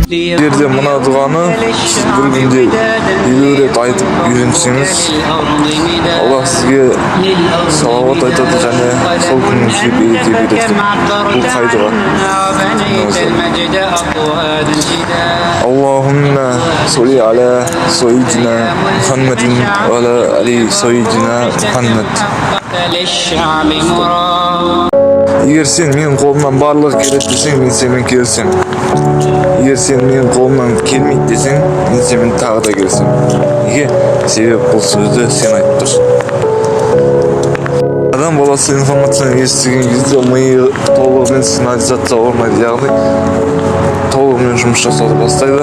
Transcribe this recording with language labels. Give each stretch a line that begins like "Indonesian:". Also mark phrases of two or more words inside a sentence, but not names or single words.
Kazakh: жерде мына дұғаны сіз бір күнде 50 рет айтып үйренсеңіз, Аллах сізге салауат айтады және сол күніңізге береке береді. Бұл қай дұға?
Arabic: اللهم صل على سيدنا محمد وعلى آل سيدنا محمد.
Kazakh: Егер сен менің қолымнан барлығы келеді десең, мен сенімен келісем. Егер сен менің қолымнан келмейді десең, мен сенімен тағы да келісем. Неге? Себебі бұл сөзді сен айтып тұрсың. Адам баласы информацияны естіген кезде миы толығымен сигнализация орнайды, яғни толығымен жұмыс жасауды бастайды.